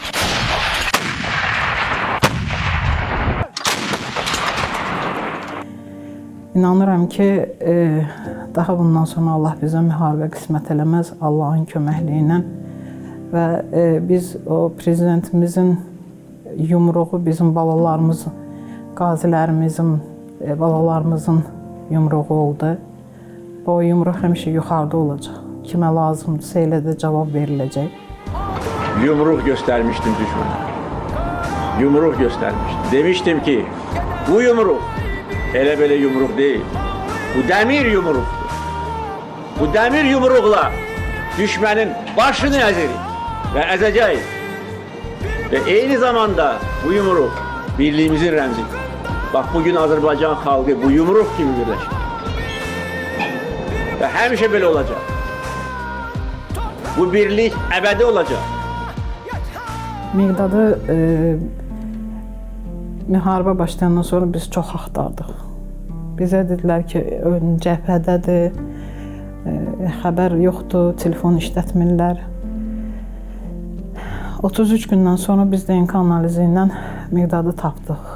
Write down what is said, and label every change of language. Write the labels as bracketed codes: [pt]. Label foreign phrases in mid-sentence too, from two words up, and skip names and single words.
[az] İnanıram ki, daha bundan sonra Allah bizə müharibə qismət eləməz, Allahın köməkliyi ilə və biz o prezidentimizin yumruğu bizim balalarımız, qazilərimizin, balalarımızın yumruğu oldu. O yumruq həmişə yuxarıda olacaq. Kimə lazımdırsa elə də cavab veriləcək. [tr] Yumruq göstermiştim düşmana. Yumruq göstermiştim. Demiştim ki, bu yumruq hele böyle yumruq değil. Bu demir yumruqdur. Bu demir yumruqla düşmanın başını ezerik ve ezeceğiz. Ve aynı zamanda bu yumruq birliğimizin remzidir. Bak bugün Azerbaycan halkı bu yumruq gibi birleşir. Ve hemşe böyle olacak. Bu birlik ebedi olacak. [az] Miqdadı müharibə başlayandan sonra biz çox axtardıq. Bizə dedilər ki, ön cəbhədədir, xəbər yoxdur, telefon işlətmirlər. 33 gündən sonra biz DNK analizi ilə Miqdadı tapdıq.